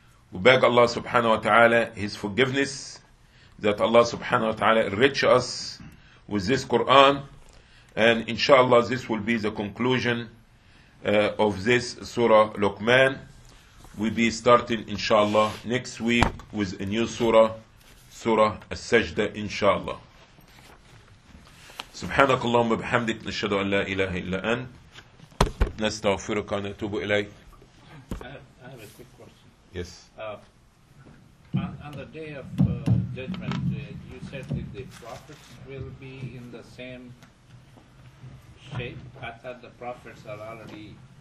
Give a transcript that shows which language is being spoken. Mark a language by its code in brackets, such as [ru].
[en] We beg Allah subhanahu wa ta'ala His forgiveness, that Allah subhanahu wa ta'ala enrich us with this Quran. And inshallah this will be the conclusion of this Surah Luqman. We'll be starting inshallah next week with a new Surah, Surah As-Sajda inshallah. [ar] سبحانك اللهم وبحمدك نشهد أن لا إله إلا أنت نستغفرك ونتوب إليك. [en] I have a quick question. Yes. On the day of judgment, you said that the prophets will be in the same shape. I thought the prophets are already.